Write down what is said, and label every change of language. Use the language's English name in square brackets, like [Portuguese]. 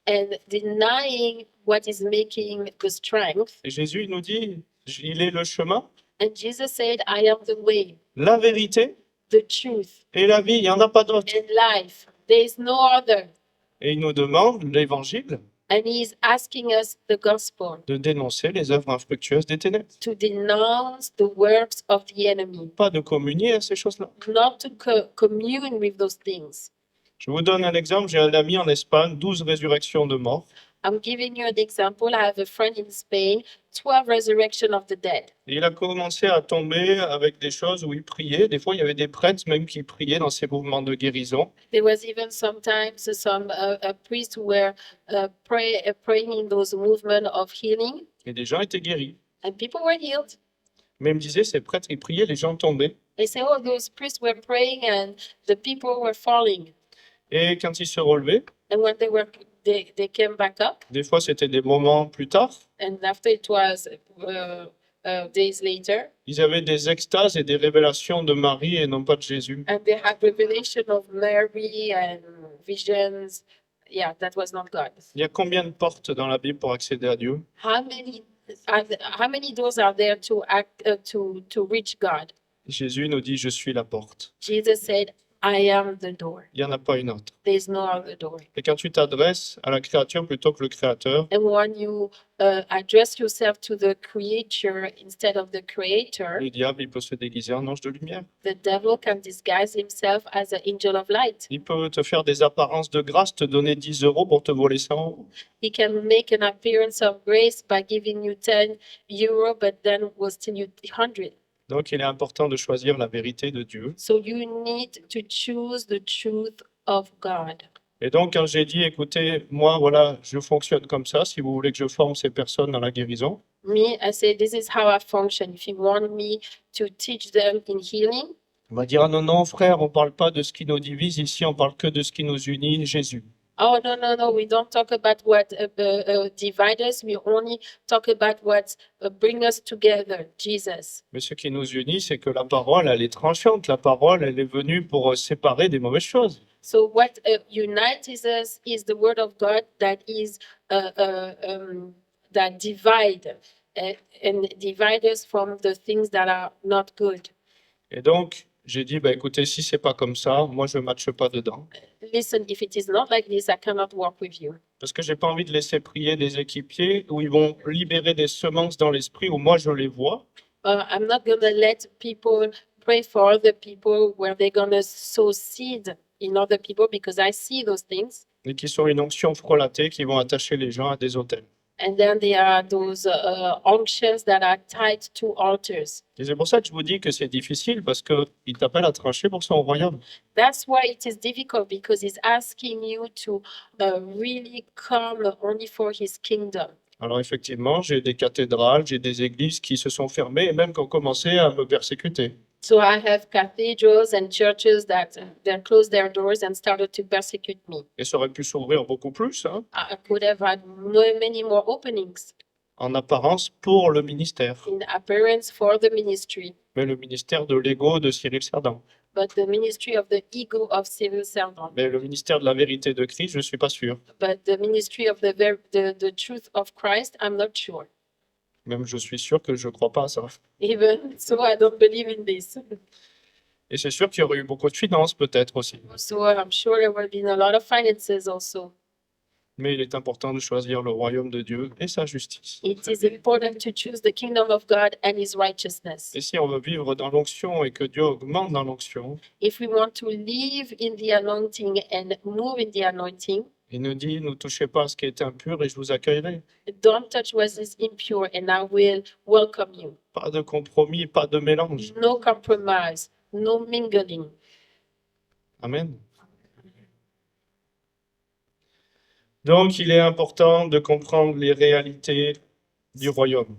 [English] and denying what is making the strength. [French] Et Jésus il nous dit, il est le chemin, [English] And Jesus said, I am the way, [French] la vérité [English] the truth, [French] et la vie, il n'y en a pas d'autre. [English] and life. There is no other. [French] Et il nous demande, l'évangile, [English] And He is asking us, the gospel, [French] de dénoncer les œuvres infructueuses des ténèbres. [English] to denounce the works of the enemy, [French] Pas de communier à ces choses-là. [English] not to commune with those things. [French] Je vous donne un exemple, j'ai un ami en Espagne, 12 résurrections de morts. [English] I'm giving you an example. I have a friend in Spain, 12 resurrection of the dead. [French] Et il a commencé à tomber avec des choses où il priait. Des fois, il y avait des prêtres même qui priaient dans ces mouvements de guérison. [English] There was even sometimes some priests who were praying in those movements of healing, [French] Et des gens étaient guéris. [English] and people were healed. [French] Mais il me disait, ces prêtres, ils priaient, les gens tombaient. [English] They say, oh, those priests were praying and the people were falling. [French] Et quand ils se relevaient, [English] And when they came back up, [French] des fois, c'était des moments plus tard, [English] and after it was days later, [French] ils avaient des extases et des révélations de Marie et non pas de Jésus. [English] and they had revelation of Mary and visions. Yeah, that was not God. [French] Il y a combien de portes dans la Bible pour accéder à Dieu? [English] How many doors are there to to reach God? [French] Jésus nous dit, je suis la porte. [English] Jesus said, I am the door. [French] Il n'y en a pas une autre. [English] There's no other door. [French] Et quand tu t'adresses à la créature plutôt que le créateur, [English] And when you address yourself to the creature instead of the creator, [French] le diable, il peut se déguiser en ange de lumière. [English] the devil can disguise himself as an angel of light. [French] Il peut te faire des apparences de grâce, te donner 10 euros pour te voler 100 euros. [English] He can make an appearance of grace by giving you 10 euro, but then will steal you 100. [French] Donc, il est important de choisir la vérité de Dieu. [English] So you need to choose the truth of God. [French] Et donc, quand j'ai dit, écoutez, moi, voilà, je fonctionne comme ça, si vous voulez que je forme ces personnes dans la guérison, [English] Me, I say, this is how I function. If you want me to teach them in healing, [French] on va dire, ah non, non, frère, on ne parle pas de ce qui nous divise ici, on parle que de ce qui nous unit, Jésus. [English] oh, no, we don't talk about what divide us. We only talk about what bring us together, Jesus. [French] Mais ce qui nous unit, c'est que la parole, elle est tranchante. La parole, elle est venue pour séparer des mauvaises choses. [English] So what unites us is the word of God that is that divide and divide us from the things that are not good. [French] Et donc, j'ai dit, bah, écoutez, si c'est pas comme ça, moi, je ne matche pas dedans. [English] Listen, if it is not like this, I cannot work with you. [French] Parce que j'ai pas envie de laisser prier des équipiers où ils vont libérer des semences dans l'esprit où moi, je les vois. [English] I'm not going to let people pray for other people where they're going to sow seed in other people because I see those things [French] Et qui sont une onction frelatée qui vont attacher les gens à des autels. [English] And then there are those unctions that are tied to altars. [French] Et c'est pour ça que je vous dis que c'est difficile, parce qu'il t'appelle à trancher pour son royaume. [English] That's why it is difficult, because he's asking you to really come only for his kingdom. [French] Alors effectivement, j'ai des cathédrales, j'ai des églises qui se sont fermées et même qui ont commencé à me persécuter. [English] So I have cathedrals and churches that closed their doors and started to persecute me. [French] Et ça aurait pu s'ouvrir beaucoup plus, hein, [English] I could have had many more openings [French] en apparence pour le ministère. [English] in appearance for the ministry, [French] Mais le ministère de l'ego de Cyril Cerdan. [English] but the ministry of the ego of Cyril Servan, [French] Mais le ministère de la vérité de Christ, je ne suis pas sûr. [English] but the ministry of the truth of Christ, I'm not sure. [French] Même je suis sûr que je ne crois pas à ça. [English] Even so, I don't believe in this. [French] Et c'est sûr qu'il y aurait eu beaucoup de finances peut-être aussi. [English] So I'm sure there will be a lot of finances also. [French] Mais il est important de choisir le royaume de Dieu et sa justice. [English] It is important to choose the kingdom of God and his righteousness. [French] Et si on veut vivre dans l'onction et que Dieu augmente dans l'onction, [English] If we want to live in the anointing and move in the anointing, [French] il nous dit, ne touchez pas à ce qui est impur et je vous accueillerai. [English] don't touch what is impure and I will welcome you. [French] Pas de compromis, pas de mélange. [English] No compromise, no mingling. Amen. [French] Donc, il est important de comprendre les réalités du royaume.